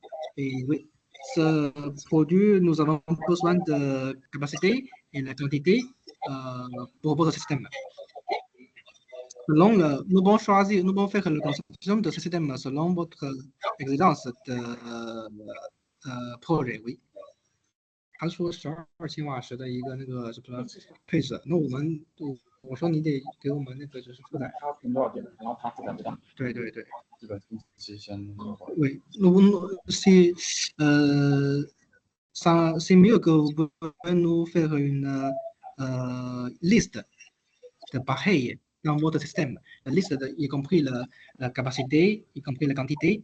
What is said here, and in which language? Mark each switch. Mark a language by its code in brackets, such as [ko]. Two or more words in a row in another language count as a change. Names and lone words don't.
[fr] Et oui, ce produit, nous avons besoin de capacité et la quantité pour votre système. Nous devons choisir, nous devons faire la conception de ce système selon votre exigence de projet, oui. [zh] 他说12千瓦时的一个那个什么配置，那我说你得给我们那个就是负载。它凭多少电，然后它负载不大。对。这个先。 [fr] Oui, c'est mieux que vous pouvez nous faire une liste de pareils dans votre système. La liste, y compris la capacité, y compris la quantité.